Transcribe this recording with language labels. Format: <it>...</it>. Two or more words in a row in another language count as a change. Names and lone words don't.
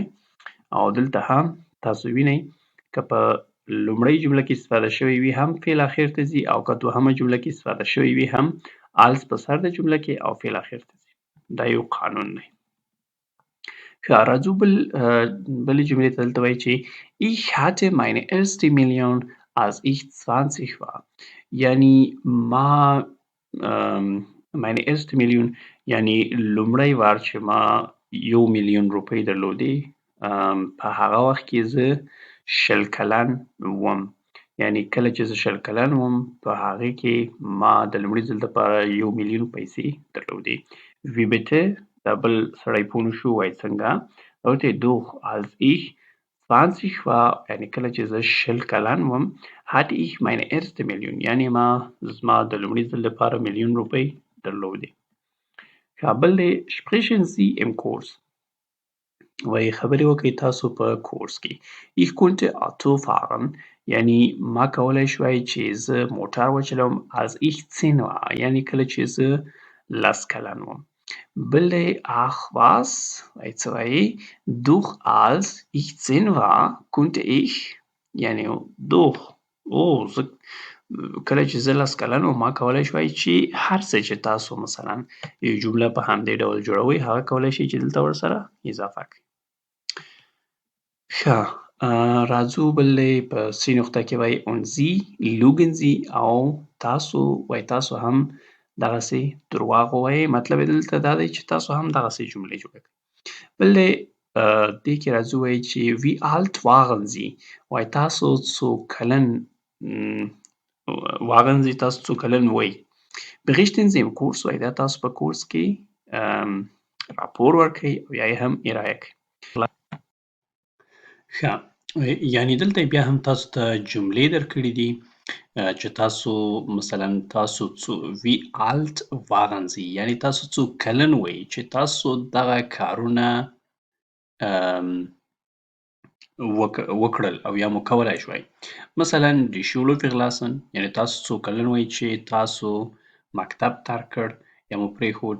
<ps>او دلته هم تاسو وینئ که په لومړۍ جمله کې استفاده شوی وي هم فعل اخر ته ځي، او که دوهمه جمله کې استفاده شوی وي هم als په سر د جمله کې او فعل اخر ته ځي. دا یو قانون دی. ښه، راځو بلې جملې ته. دلته وایي چې</ps> <de>ich hatte meine erste Million als ich 20 war.</de> <ps>یعنی ما</ps> <de>meine erste Million،</de> <ps>یعنی لومړی وار چې ما 1 میلیون روپۍ درلودې په هغه وخت کې زه 20 کلن وم. یعنی کله چې زه 20 کلن وم په هغې کې ما د لومړي ځل دپاره 1 میلیون پیسې درلودې.</ps> <de>wie bitte،</de> <ps>دا بل سړی پوه نه شو، وایي څنګه؟</ps> <de>ورته doch als ich 20 war،</de> <ps>یعنی کله چې زه 20 کلن وم</ps> <de>hatte ich meine erste Million،</de> <ps>یعنی زما د لومړي ځل لپاره 1 میلیون روپۍ درلودې. ښه، بل دی</ps> <de>sprechen Sie im Kurs،</de> <ps>وایي خبرې وکړئ تاسو په کورس کې.</ps> <de>ich konnte Auto fahren،</de> <ps>یعنی ما کولی شوی چې زه موټر وچلوم</ps> <de>als ich 10 war،</de> <ps>یعنی کله چې زه 10 کلن وم. بل دی</ps> <de>ach was،</de> <ps>وایي څه وایي؟</ps> <de>doch als ich 10 war konnte ich،</de> <ps>یعنی doch زه کله چې زه 10 کلن وم ما کولی شوی چې هر څه چې تاسو مثلا یو جمله په همدې ډول جوړوئ هغه کولی شئ چې دلته ورسره اضافه کړئ. ښه، راځو بل دی په سی نقطه کې وایي</ps> <de>und Sie lügen Sie،</de> <ps>او تاسو وایي تاسو هم دغسې درواغ ووایئ. مطلب یې دلته دا دی چې تاسو هم دغسې جملې جوړې کړئ. بل دی دې کې راځي وایي چې</ps> <de>wie alt waren Sie</de> <ps>وایي تاسو څو کلن</ps> <de>waren Sie</de> <ps>تاسو څو کلن وئ.</ps> <de>Berichten Sie im Kurs</de> <ps>وایي دا تاسو په کورس کې راپور ورکوئ او یا یې هم ارائه کوئ. ښه یعنې دلته بیا هم تاسو ته جملې درکړي دي چې تاسو مثلا تاسو</ps> <de>wie alt waren Sie</de> <ps>یعنې تاسو څو کلن وئ چې تاسو دغه کارونه وکړل او یا مو کولای شوای. مثلا</ps> <de>die Schule verlassen</de> <ps>یعنې تاسو څو کلن وئ چې تاسو مکتب ترک کړ یا مو پرېښود.</ps>